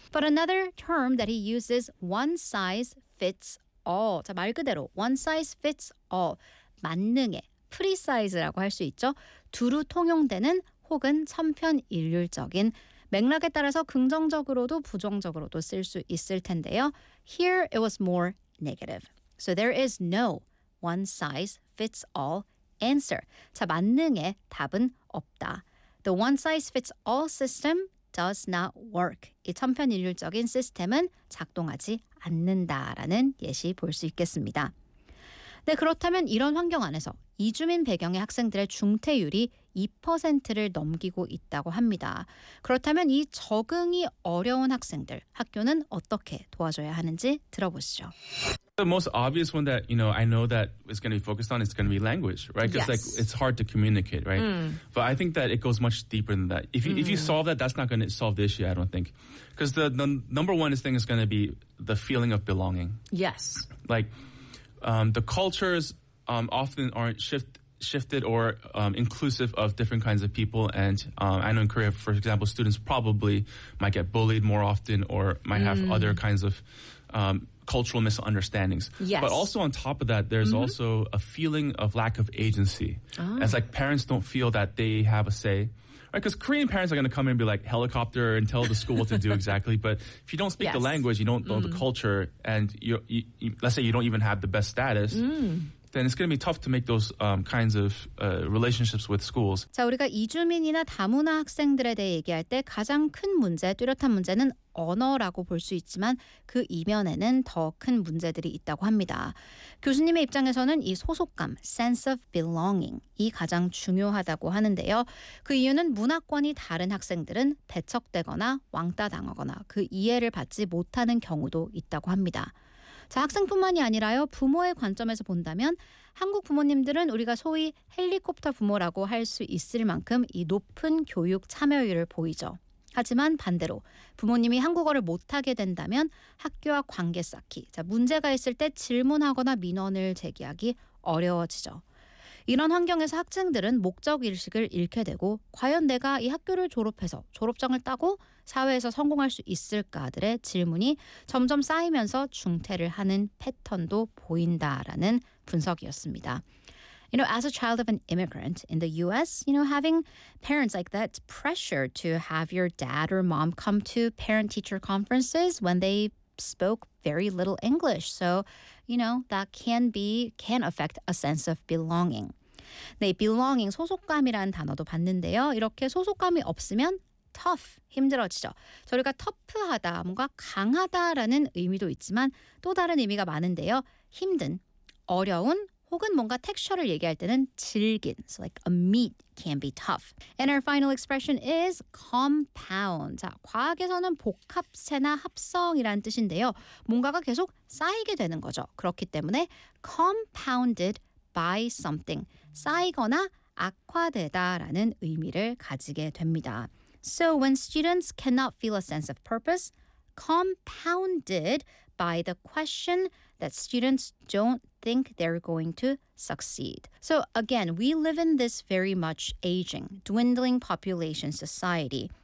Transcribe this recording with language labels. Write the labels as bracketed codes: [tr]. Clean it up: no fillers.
[en] But another term that he uses, one size fits all. [ko] 자, 말 그대로 [en] one size fits all. [ko] 만능의 프리사이즈라고 할 수 있죠. 두루 통용되는 혹은 천편일률적인 맥락에 따라서 긍정적으로도 부정적으로도 쓸 수 있을 텐데요. [en] Here it was more negative. So there is no one size fits all answer. [ko] 자, 만능의 답은 없다. [en] The one size fits all system does not work. [ko] 이 천편일률적인 시스템은 작동하지 않는다라는 예시 볼 수 있겠습니다. 네, 그렇다면 이런 환경 안에서 이주민 배경의 학생들의 중퇴율이 2%를 넘기고 있다고 합니다. 그렇다면 이 적응이 어려운 학생들, 학교는 어떻게 도와줘야 하는지 들어보시죠. [en] The most obvious one that, you know, I know that is going to be focused on is going to be language, right? Because, yes. like, it's hard to communicate, right? Mm. But I think that it goes much deeper than that. If you, if you solve that, that's not going to solve the issue, I don't think. Because the number one thing is going to be the feeling of belonging. Yes. Like, the cultures often aren't shifted or inclusive of different kinds of people. And I know in Korea, for example, students probably might get bullied more often or might have other kinds of cultural misunderstandings. Yes. But also on top of that, there's also a feeling of lack of agency. Oh. It's like parents don't feel that they have a say. Right? Because Korean parents are going to come in and be like helicopter and tell the school what to do exactly. But if you don't speak the language, you don't know the culture, and you let's say you don't even have the best status, then it's going to be tough to make those kinds of relationships with schools. [ko] 자, 우리가 이주민이나 다문화 학생들에 대해 얘기할 때 가장 큰 문제, 뚜렷한 문제는 언어라고 볼 수 있지만 그 이면에는 더 큰 문제들이 있다고 합니다. 교수님의 입장에서는 이 소속감, sense of belonging이 가장 중요하다고 하는데요. 그 이유는 문화권이 다른 학생들은 배척되거나 왕따 당하거나 그 이해를 받지 못하는 경우도 있다고 합니다. 자, 학생뿐만이 아니라요. 부모의 관점에서 본다면 한국 부모님들은 우리가 소위 헬리콥터 부모라고 할 수 있을 만큼 이 높은 교육 참여율을 보이죠. 하지만 반대로 부모님이 한국어를 못하게 된다면 학교와 관계 쌓기, 자, 문제가 있을 때 질문하거나 민원을 제기하기 어려워지죠. 이런 환경에서 학생들은 목적의식을 잃게 되고 과연 내가 이 학교를 졸업해서 졸업장을 따고 사회에서 성공할 수 있을까들의 질문이 점점 쌓이면서 중퇴를 하는 패턴도 보인다라는 분석이었습니다. [en] You know, as a child of an immigrant in the U.S., you know, having parents like that pressure to have your dad or mom come to parent-teacher conferences when they spoke very little English. So, you know, that can affect a sense of belonging. [ko] 네, belonging, 소속감이라는 단어도 봤는데요. 이렇게 소속감이 없으면 tough, 힘들어지죠. 저희가 tough하다, 뭔가 강하다라는 의미도 있지만 또 다른 의미가 많은데요. 힘든, 어려운, 혹은 뭔가 텍스처를 얘기할 때는 질긴. [en] So like a meat can be tough. And our final expression is compound. [ko] 자, 과학에서는 복합체나 합성이라는 뜻인데요. 뭔가가 계속 쌓이게 되는 거죠. 그렇기 때문에 [en] compounded by something. [ko] 쌓이거나 악화되다라는 의미를 가지게 됩니다. [en] So when students cannot feel a sense of purpose, compounded by the question that students don't think they're going to succeed. So again, we live in this very much aging, dwindling population society.